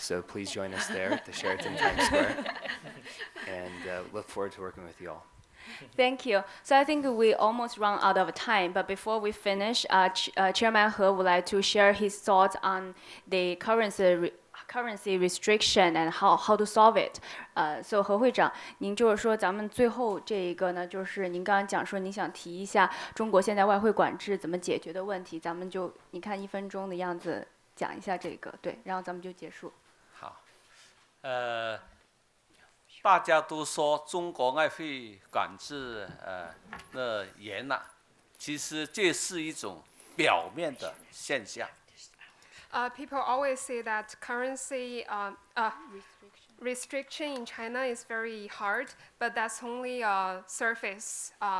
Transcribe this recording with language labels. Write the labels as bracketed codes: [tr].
[en] So please join us there at the Sheraton Times Square. And look forward to working with you all. Thank you. So I think we almost run out of time, but before we finish, Chairman He would like to share his thoughts on the currency restriction and how to solve it. [zh] So 何会长，您就是说咱们最后这一个呢，就是您刚刚讲说您想提一下中国现在外汇管制怎么解决的问题，咱们就你看1分钟的样子讲一下这个，对，然后咱们就结束。好，大家都说中国外汇管制严了，其实这是一种表面的现象。 [en] People always say that currency restriction in China is very hard, but that's only a surface.